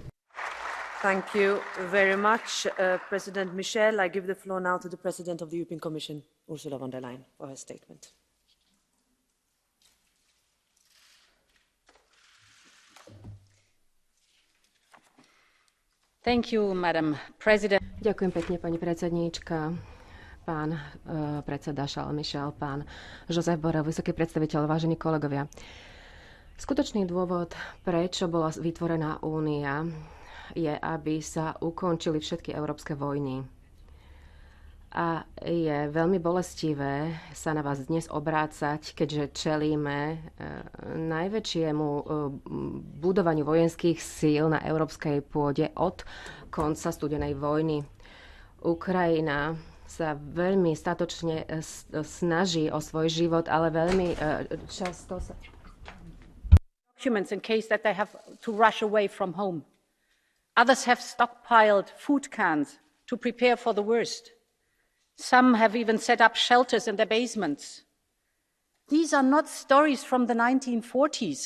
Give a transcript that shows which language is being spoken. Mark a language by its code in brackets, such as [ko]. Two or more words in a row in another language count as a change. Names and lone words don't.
[en] Thank you very much, President Michel. I give the floor now to the President of the European Commission, Ursula von der Leyen, for her statement. Thank you, Madam President. [sk] Ďakujem pekne, pani predsedníčka. Pán predseda Charles Michel, pán Josep Borrell, vysoký predstaviteľ, vážení kolegovia. Skutočný dôvod, prečo bola vytvorená únia, je, aby sa ukončili všetky európske vojny. A je veľmi bolestivé sa na vás dnes obrácať, keďže čelíme najväčšiemu budovaniu vojenských síl na európskej pôde od konca studenej vojny. Ukrajina sa veľmi statočne snaží o svoj život, ale veľmi často sa... [en] Documents in case that they have to rush away from home. Others have stockpiled food cans to prepare for the worst. Some have even set up shelters in their basements. These are not stories from the 1940s.